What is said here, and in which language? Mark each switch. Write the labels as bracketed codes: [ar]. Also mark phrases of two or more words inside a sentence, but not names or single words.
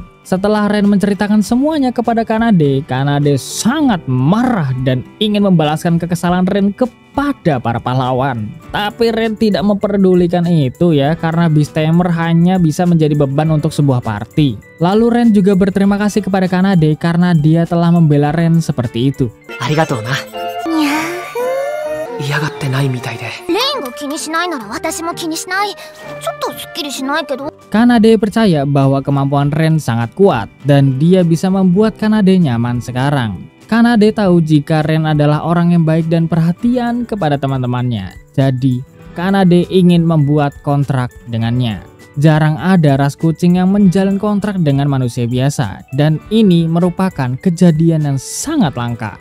[id] Setelah Ren menceritakan semuanya kepada Kanade, Kanade sangat marah dan ingin membalaskan kekesalan Ren kepada para pahlawan. Tapi Ren tidak memperdulikan itu ya, karena Beastamer hanya bisa menjadi beban untuk sebuah party. Lalu Ren juga berterima kasih kepada Kanade karena dia telah membela Ren seperti itu. [ja] ありがとうな. にゃ嫌がってないみたいで。ーレインが気にしないなら私も気にしない。ちょっとすっきりしないけど。 [id] Kanade percaya bahwa kemampuan Ren sangat kuat dan dia bisa membuat Kanade nyaman sekarang. Kanade tahu jika Ren adalah orang yang baik dan perhatian kepada teman-temannya. Jadi, Kanade ingin membuat kontrak dengannya. Jarang ada ras kucing yang menjalin kontrak dengan manusia biasa dan ini merupakan kejadian yang sangat langka.